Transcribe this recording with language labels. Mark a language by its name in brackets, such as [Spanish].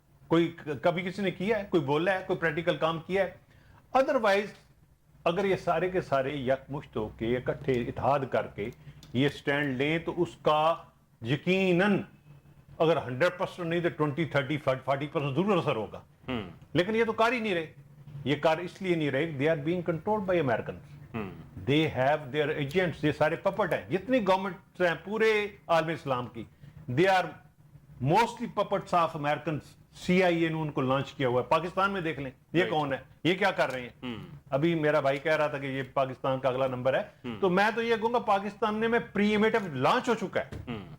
[Urdu] کوئی کبھی کسی نے کیا ہے, کوئی بولا ہے, کوئی پریکٹیکل کام کیا ہے؟ ادروائز اگر یہ سارے کے سارے یکمشت ہو کے اکٹھے اتحاد کر کے یہ سٹینڈ لیں تو اس کا یقیناً اگر 100% نہیں تو 20, 30, 40% ضرور اثر ہوگا. لیکن یہ تو کار ہی نہیں رہے. یہ کار اس لیے نہیں رہے, [English] They are being controlled by Americans, they have their agents. [Urdu] یہ سارے پپٹ ہیں جتنی گورنمنٹس ہیں پورے عالم اسلام کی, [English] They are mostly puppets of Americans. [Urdu] CIA نے ان کو لانچ کیا ہوا ہے. پاکستان میں دیکھ لیں یہ کون ہے, یہ کیا کر رہے ہیں. ابھی میرا بھائی کہہ رہا تھا کہ یہ پاکستان کا اگلا نمبر ہے, تو میں تو یہ کہوں گا پاکستان میں پری ایمیٹو لانچ ہو چکا ہے.